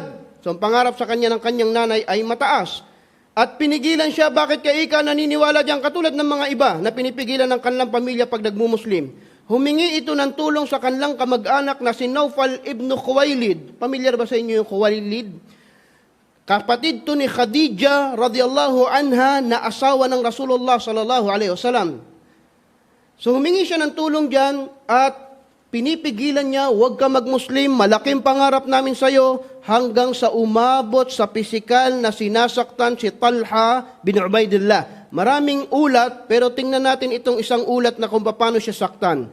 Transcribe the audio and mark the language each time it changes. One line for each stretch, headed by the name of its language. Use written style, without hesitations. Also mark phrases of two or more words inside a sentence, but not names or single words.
Filipino: So ang pangarap sa kanya ng kanyang nanay ay mataas. At pinigilan siya, bakit ka ika naniniwala diyan? Katulad ng mga iba na pinipigilan ng kanilang pamilya pag nagmumuslim. Humingi ito ng tulong sa kanilang kamag-anak na si Naufal ibn Khuwailid. Pamilyar ba sa inyo yung Khuwailid? Kapatid to ni Khadija
Arabic: رضي الله عنها
Filipino: na asawa ng Rasulullah
Arabic: صلى الله عليه وسلم.
Filipino: So humingi siya ng tulong diyan at pinipigilan niya, huwag ka magmuslim, malaking pangarap namin sa iyo, hanggang sa umabot sa pisikal na sinasaktan si Talha bin Ubaidillah. Maraming ulat, pero tingnan natin itong isang ulat na kung paano siya saktan.